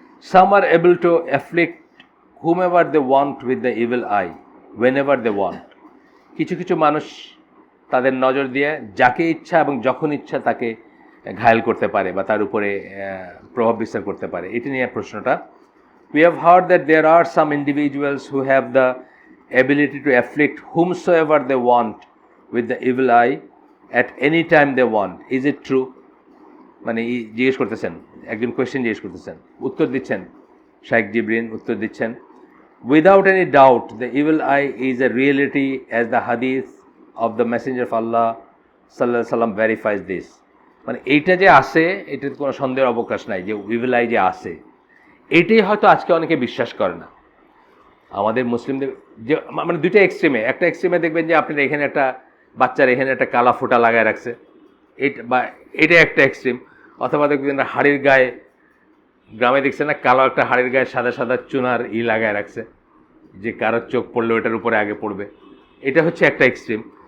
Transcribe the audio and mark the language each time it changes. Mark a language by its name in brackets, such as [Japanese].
[English] Some are able to afflict whomever they want with the evil eye whenever they want. [Bangla] কিছু কিছু মানুষ তাদের নজর দিয়ে যাকে ইচ্ছা এবং যখন ইচ্ছা তাকে ঘায়েল করতে পারে বা তার উপরে প্রভাব বিস্তার করতে পারে। এটি নিয়ে প্রশ্নটা। [English] We have heard that there are some individuals who have the ability to afflict whomsoever they want with the evil eye at any time they want. Is it true? [Bangla] মানে জিজ্ঞেস করতেছেন, একজন কোয়েশ্চেন জিজ্ঞেস করতেছেন, উত্তর দিচ্ছেন [English] Sheikh Jibreen, উত্তর দিচ্ছেন, without any doubt the evil eye is a reality as the hadith of the messenger of Allah sallallahu alaihi wasallam verifies this. [Bangla] মানে এইটা যে আসে, এটার কোনো সন্দেহের অবকাশ নাই যে ইভিল আই যে আসে। এটাই হয়তো আজকে অনেকে বিশ্বাস করে না আমাদের মুসলিমদের, যে মানে দুইটা এক্সট্রিমে, একটা এক্সট্রিমে দেখবেন যে আপনার এখানে একটা বাচ্চার এখানে একটা কালা ফোঁটা লাগায় রাখছে, এটা বা এটা একটা এক্সট্রিম, অথবা দেখবেন হাড়ির গায়ে, গ্রামে দেখছেন না, কালো একটা হাড়ির গায়ে সাদা সাদা চুনার লাগায় রাখছে, যে কারোর চোখ পড়লে ওটার উপরে আগে পড়বে, এটা হচ্ছে একটা এক্সট্রিম।